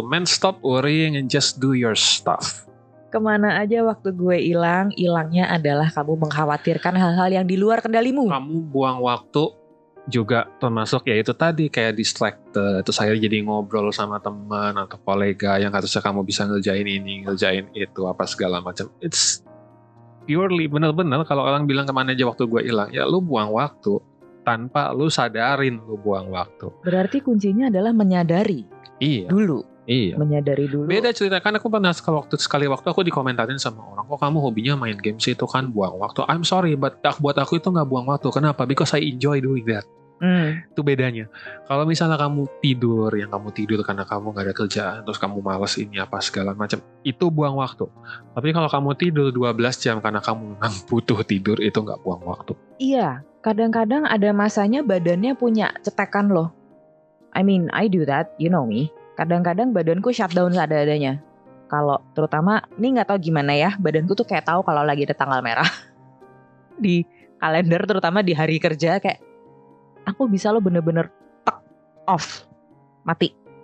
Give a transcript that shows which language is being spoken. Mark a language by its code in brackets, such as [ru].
[en] Man, stop worrying and just do your stuff. [id] Kemana aja waktu gue hilang, hilangnya adalah kamu mengkhawatirkan hal-hal yang di luar kendalimu. Kamu buang waktu juga termasuk ya itu tadi, kayak distracted, terus akhirnya jadi ngobrol sama teman atau kolega yang harusnya kamu bisa ngerjain ini, ngerjain itu, apa segala macam. [en] It's purely [id] bener-bener kalau orang bilang kemana aja waktu gue hilang, ya lu buang waktu tanpa lu sadarin lu buang waktu. Berarti kuncinya adalah menyadari. Iya. Dulu. Iya. Menyadari dulu. Beda cerita, kan aku pernah sekali waktu aku dikomentarin sama orang, kok kamu hobinya main game sih, itu kan buang waktu. [en] I'm sorry, but [id] buat aku itu gak buang waktu. Kenapa? [en] Because I enjoy doing that. [id] Itu bedanya. Kalau misalnya kamu tidur karena kamu gak ada kerjaan, terus kamu malas ini apa segala macam, itu buang waktu. Tapi kalau kamu tidur 12 jam karena kamu memang butuh tidur, itu gak buang waktu. Iya, kadang-kadang ada masanya badannya punya cetekan loh. [en] I mean, I do that, you know me. [id] Kadang-kadang badanku shutdown seadanya. Kalau terutama, ini gak tahu gimana ya, badanku tuh kayak tahu kalau lagi ada tanggal merah. Di kalender, terutama di hari kerja, kayak aku bisa lo bener-bener off, mati.